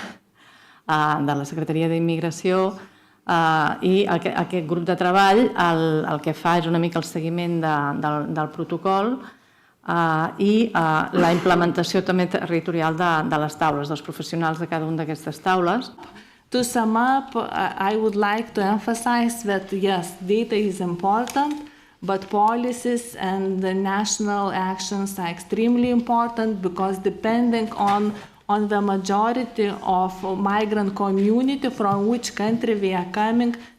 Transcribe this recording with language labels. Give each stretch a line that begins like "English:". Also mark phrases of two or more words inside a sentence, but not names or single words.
Catalan: de la Secretaria d'Immigració, i aquest grup de treball el que fa és una mica el seguiment del protocol i la implementació també territorial de les taules, dels professionals de cada una d'aquestes taules.
English: To sum up, I would like to emphasize that yes, data is important, but policies and the national actions are extremely important because depending on the majority of migrant community from which country we are coming,